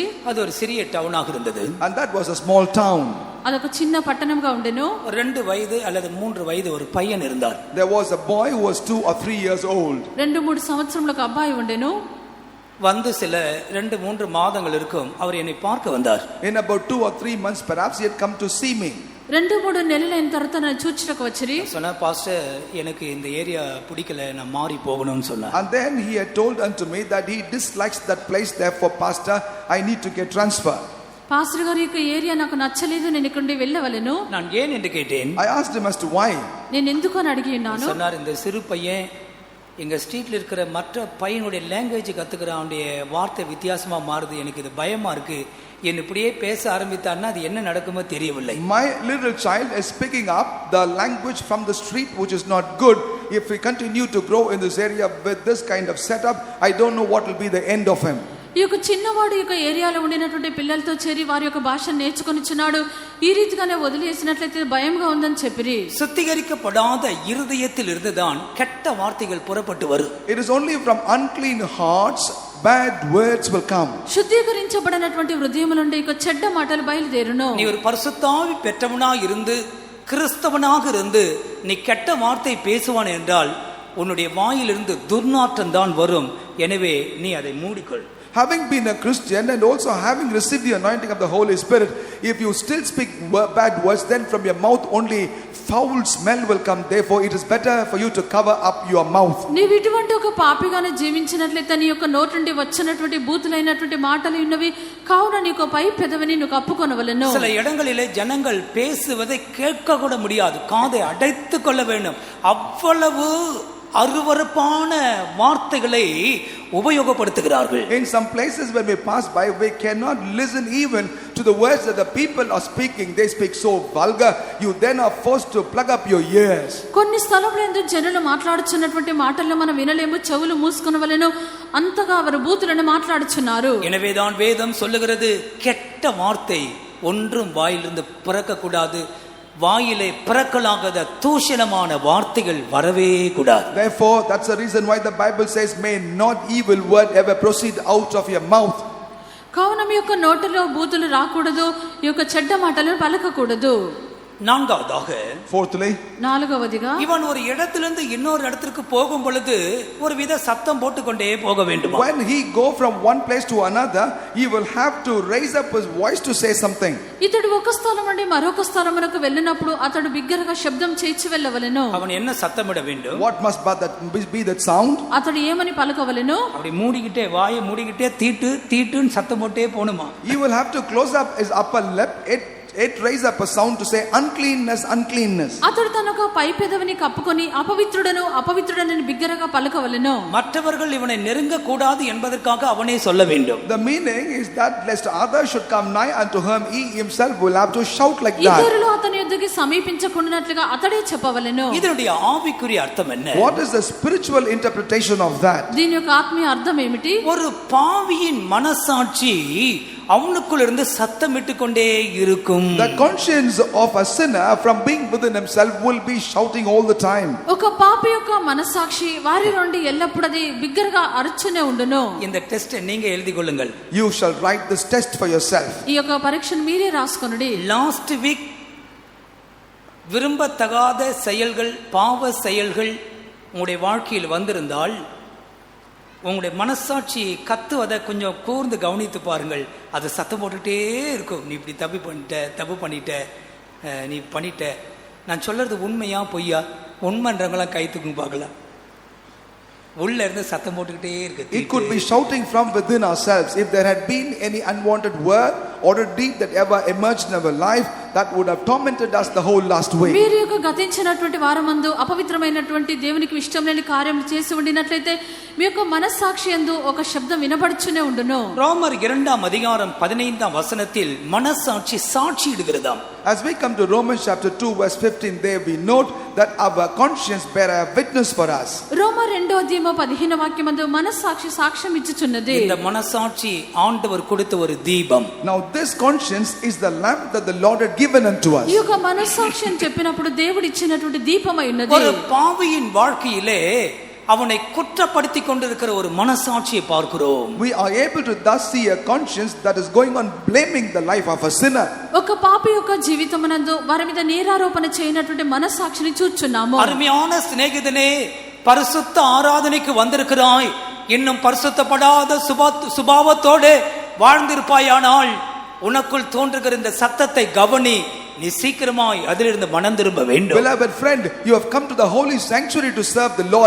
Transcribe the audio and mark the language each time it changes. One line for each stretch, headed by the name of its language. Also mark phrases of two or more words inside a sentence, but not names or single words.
Tamil: அது ஒரு சிறிய டவுனாக இருந்தது.
English: And that was a small town.
Telugu: అదొక చిన్న పట్టణంగా ఉండెను.
Tamil: 2 వయது அல்லது 3 వయது ஒரு பையன் இருந்தார்.
English: There was a boy who was 2 or 3 years old.
Telugu: 2-3 సంవత్సరములకు అబ్బాయి ఉండెను.
Tamil: வந்து சில 2-3 மாதங்கள் இருக்கும் அவர் என்னை பார்க்க வந்தார்.
English: In about 2 or 3 months perhaps he had come to see me.
Telugu: 2-3 నెలలైన తర్వాత నన్ను చూచుటకు వచ్చిరి.
Tamil: சொன்னா பாஸ்டர் எனக்கு இந்த ஏரியா பிடிக்கல, நான் மாறி போகணும்னு சொன்னார்.
English: And then he had told unto me that he dislikes that place, therefore pastor I need to get transferred.
Telugu: పాస్టర్ గారి యొక్క ఏరియా నాకు నచ్చలేదు, నేను ఇక్కడ నుండి వెళ్ళవలెను.
Tamil: நான் ஏன் என்று கேட்டேன்.
English: I asked him as to why.
Telugu: నేను ఎందుకు అని అడిగి ఉన్నాను.
Tamil: சொன்னார், இந்த சிறு பையன் எங்க ஸ்ட்ரீட்ல இருக்கிற மற்ற பையனுடைய லாங்குவேஜ் கத்துக்கிற அவனுடைய வார்த்தை வித்தியாசமா மாறுது, எனக்கு இது பயமா இருக்கு, என்ன இப்படியே பேச ஆரம்பித்தான்னா அது என்ன நடக்குமோ தெரியவில்லை.
English: My little child is picking up the language from the street which is not good. If we continue to grow in this area with this kind of setup, I don't know what will be the end of him.
Telugu: ఈ యొక్క చిన్నవాడు యొక్క ఏరియాలో ఉండినటువంటి పిల్లలతో చేరి వారి యొక్క భాషను నేర్చుకొనిచున్నాడు. ఈ రీతిగానే వదిలేసినట్లయితే భయంగా ఉందని చెప్పిరి.
Tamil: சுத்திகரிக்கப்படாத இருதயத்தில் இருந்துதான் கெட்ட வார்த்தைகள் புறப்பட்டு வரும்.
English: It is only from unclean hearts bad words will come.
Telugu: శుద్ధీకరించబడినటువంటి హృదయం నుండి ఇక చెడ్డ మాటలు బయలుదేరును.
Tamil: நீ ஒரு பரிசுத்தாவி பெற்றவனாக இருந்து கிறிஸ்தவனாக இருந்து நீ கெட்ட வார்த்தை பேசுவான் என்றால் உன்னுடைய வாயிலிருந்து துர்நாற்றம் தான் வரும். எனவே நீ அதை மூடிக்கொள்.
English: Having been a Christian and also having received the anointing of the Holy Spirit, if you still speak bad words, then from your mouth only foul smell will come. Therefore it is better for you to cover up your mouth.
Telugu: నీవు ఇటువంటి ఒక పాపిగానే జీవించినట్లయితే నీ యొక్క నోటి నుండి వచ్చినటువంటి బూతులైనటువంటి మాటలు ఉన్నవి, కావున నీ యొక్క పై పెదవిని నువ్వు కప్పుకొనవలెను.
Tamil: சில இடங்களிலே ஜனங்கள் பேசுவதை கேட்க கூட முடியாது, காதை அடைத்துக் கொள்ள வேண்டும். அவ்வளவு அருவருப்பான வார்த்தைகளை உபயோகப்படுத்துகிறார்கள்.
English: In some places when we pass by, we cannot listen even to the words that the people are speaking. They speak so vulgar, you then are forced to plug up your ears.
Telugu: కొన్ని స్థలములందు జనులు మాట్లాడుచున్నటువంటి మాటలను మనం వినలేము, చెవులు మూసుకొనవలెను, అంతగా వారు బూతులను మాట్లాడుచున్నారు.
Tamil: எனவேதான் வேதம் சொல்லுகிறது, கெட்ட வார்த்தை ஒன்றும் வாயிலிருந்து பிறக்கக்கூடாது. வாயிலே பிறக்கலாகாத தூஷணமான வார்த்தைகள் வரவே கூடாது.
English: Therefore, that's the reason why the Bible says, may not evil word ever proceed out of your mouth.
Telugu: కావున మీ యొక్క నోటిలో బూతులు రాకూడదు, ఈ యొక్క చెడ్డ మాటలు పలకకూడదు.
Tamil: நான்காவதாக,
English: fourthly,
Telugu: నాలుగవదిగా,
Tamil: இவன் ஒரு இடத்திலிருந்து இன்னொரு இடத்திற்கு போகும் பொழுது ஒரு வித சத்தம் போட்டுக்கொண்டே போக வேண்டும்.
English: when he go from one place to another, he will have to raise up his voice to say something.
Telugu: ఇతడు ఒక స్థలం నుండి మరొక స్థలమునకు వెళ్ళినప్పుడు అతడు బిగ్గరగా శబ్దం చేయించి వెళ్ళవలెను.
Tamil: அவன் என்ன சத்தமிட வேண்டும்?
English: What must be that sound?
Telugu: అతడు ఏమని పలకవలెను?
Tamil: அப்படி மூடிக்கிட்டே, வாயை மூடிக்கிட்டே தீட்டுன்னு சத்தம் போட்டே போணுமா?
English: He will have to close up his upper lip. It raise up a sound to say uncleanness, uncleanness.
Telugu: అతడు తన ఒక పై పెదవిని కప్పుకొని అపవిత్రుడను అపవిత్రుడనని బిగ్గరగా పలకవలెను.
Tamil: மற்றவர்கள் இவனை நெருங்க கூடாது என்பதற்காக அவனே சொல்ல வேண்டும்.
English: The meaning is that lest others should come nigh unto him, he himself will have to shout like that.
Telugu: ఇతరులు అతని యొద్దకి సమీపించకుండానట్లుగా అతడే చెప్పవలెను.
Tamil: இதனுடைய ஆவிக்குரிய அர்த்தம் என்ன?
English: What is the spiritual interpretation of that?
Telugu: దీని యొక్క ఆత్మీయ అర్థం ఏమిటి?
Tamil: ஒரு பாவியின் மனசாட்சி அவனுக்குள்ள இருந்து சத்தமிட்டு கொண்டே இருக்கும்.
English: The conscience of a sinner from being within himself will be shouting all the time.
Telugu: ఒక పాపి యొక్క మనసాక్షి వారి నుండి ఎల్లప్పుడూ అది బిగ్గరగా అరుచునే ఉండును.
Tamil: இந்த டெஸ்ட் நீங்க எழுதி கொள்ளுங்கள்.
English: You shall write this test for yourself.
Telugu: ఈ యొక్క పరీక్షను మీరే రాసుకొనుడి.
English: last week
Tamil: விரும்பத்தகாத செயல்கள், பாவ செயல்கள் உங்களுடைய வாழ்க்கையில் வந்திருந்தால் உங்களுடைய மனசாட்சியை கத்துவதை கொஞ்சம் கூர்ந்து கவனித்து பாருங்கள். அது சத்தம் போட்டுட்டே இருக்கும். நீ இப்படி தப்பு பண்ணிட்ட நீ பண்ணிட்ட. நான் சொல்றது உண்மையா பொய்யா? உண்மைன்றவங்களாம் கை தூக்கும் பார்க்கலாம். உள்ள இருந்து சத்தம் போட்டுக்கிட்டே இருக்கு.
English: It could be shouting from within ourselves. If there had been any unwanted word or a deed that ever emerged in our life, that would have tormented us the whole last week.
Telugu: మీరు యొక్క గతించినటువంటి వారమందు అపవిత్రమైనటువంటి దేవునికి ఇష్టం లేని కార్యం చేసి ఉండినట్లయితే మీ యొక్క మనస్సాక్షి యందు ఒక శబ్దం వినబడుచునే ఉండును.
Tamil: ரோமர் 2:15 மனசாட்சி சாட்சியிடுகிறதாம்.
English: As we come to Romans chapter 2 verse 15, there we note that our conscience bear a witness for us.
Telugu: రోమర్ 2:15 మనస్సాక్షి సాక్ష్యం ఇచ్చుచున్నది.
Tamil: இந்த மனசாட்சி ஆண்டவர் கொடுத்த ஒரு தீபம்.
English: Now this conscience is the lamp that the Lord had given unto us.
Telugu: ఈ యొక్క మనస్సాక్షి అని చెప్పినప్పుడు దేవుడు ఇచ్చినటువంటి దీపమై ఉన్నది.
Tamil: ஒரு பாவியின் வாழ்க்கையிலே அவனை குற்றப்படுத்தி கொண்டிருக்கிற ஒரு மனசாட்சியை பார்க்கிறோம்.
English: We are able to thus see a conscience that is going on blaming the life of a sinner.
Telugu: ఒక పాపి యొక్క జీవితమునందు వారి మీద నేరారోపణ చేయనటువంటి మనస్సాక్షిని చూచున్నాము.
Tamil: அருமையான சிநேகிதனே, பரிசுத்த ஆராதனைக்கு வந்திருக்கிறாய், இன்னும் பரிசுத்தப்படாத சுபாவத்தோடு வாழ்ந்திருப்பாயானால் உனக்குள் தோன்றுகிற இந்த சத்தத்தை கவனி. நீ சீக்கிரமாய் அதிலிருந்து மனம் திரும்ப வேண்டும்.
English: Beloved friend, you have come to the holy sanctuary to serve the Lord.